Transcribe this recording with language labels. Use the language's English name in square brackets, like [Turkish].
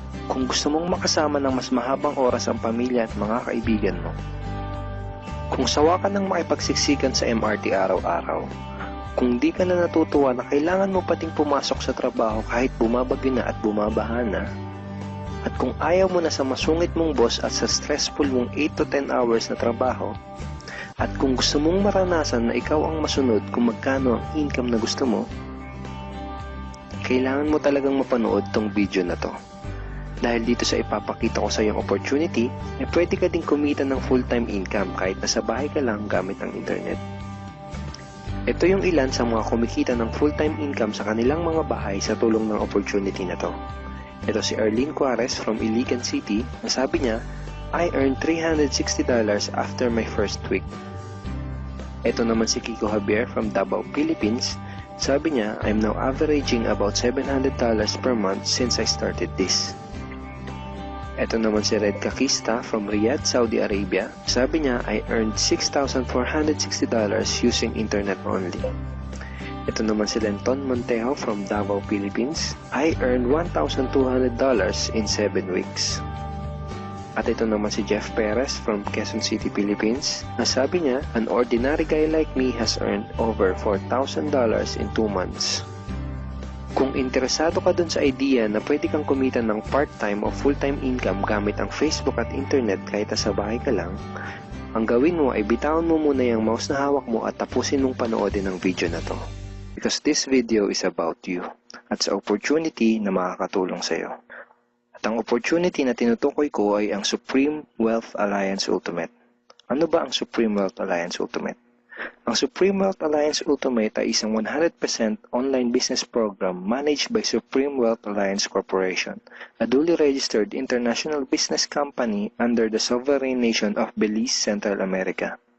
[Filipino] Kung gusto mong makasama ng mas mahabang oras ang pamilya at mga kaibigan mo, kung sawa ka ng makipagsiksikan sa MRT araw-araw, kung di ka na natutuwa na kailangan mo pating pumasok sa trabaho kahit bumabagyo na at bumabaha na, at kung ayaw mo na sa masungit mong boss at sa stressful mong 8 to 10 hours na trabaho, at kung gusto mong maranasan na ikaw ang masunod kung magkano ang income na gusto mo, kailangan mo talagang mapanood tong video na to. Dahil dito sa ipapakita ko sa iyong opportunity, ay pwede ka ding kumita ng full-time income kahit nasa bahay ka lang gamit ang internet. Ito yung ilan sa mga kumikita ng full-time income sa kanilang mga bahay sa tulong ng opportunity na to. Ito si [English] Erlene Juarez from Iligan City, [Filipino] na sabi niya, [English] I earned $360 after my first week. [Filipino] Ito naman si [English] Kiko Javier from Davao, Philippines. [Filipino] Sabi niya, [English] I'm now averaging about $700 per month since I started this. [Filipino] Ito naman si [English] Red Kakista from Riyadh, Saudi Arabia. [Filipino] Sabi niya, [English] I earned $6,460 using internet only. [Filipino] Ito naman si [English] Lenton Montejo from Davao, Philippines. I earned $1,200 in 7 weeks. [Filipino] At ito naman si Jeff Perez from Quezon City, Philippines. Sabi niya, [English] an ordinary guy like me has earned over $4,000 in 2 months. [Filipino] Kung interesado ka dun sa idea na pwede kang kumita ng part-time o full-time income gamit ang Facebook at internet kahit sa bahay ka lang, ang gawin mo ay bitawan mo muna yung mouse na hawak mo at tapusin mong panoodin ang video na to. [English] Because this video is about you [Filipino] at sa opportunity na makakatulong sa iyo. At ang opportunity na tinutukoy ko ay ang Supreme Wealth Alliance Ultimate. Ano ba ang Supreme Wealth Alliance Ultimate? [English] Ang Supreme Wealth Alliance Ultimate ay isang 100% online business program managed by Supreme Wealth Alliance Corporation, a duly registered international business company under the sovereign nation of Belize, Central America.